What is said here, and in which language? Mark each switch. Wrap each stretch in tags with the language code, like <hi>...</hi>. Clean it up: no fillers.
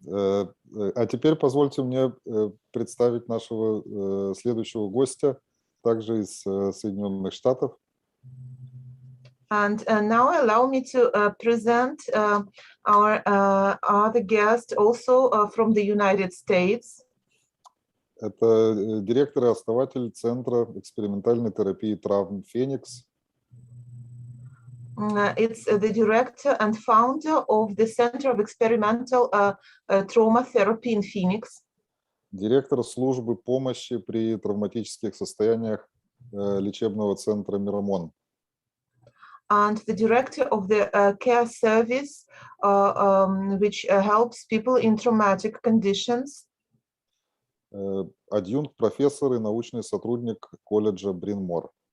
<ru>А теперь позвольте мне представить нашего следующего гостя, также из Соединенных Штатов.</ru> <en>And now allow me to present our other guest, also from the United States.</en> <ru>Это директор и основатель Центра экспериментальной терапии травм «Феникс».</ru> <en>It's the director and founder of the Center of Experimental Trauma Therapy in Phoenix.</en> <ru>Директор службы помощи при травматических состояниях лечебного центра «Мирамон».</ru> <en>And the director of the care service, which helps people in traumatic conditions.</en> <ru>Адъюнкт, профессор и научный сотрудник колледжа Брин-Мор.</ru>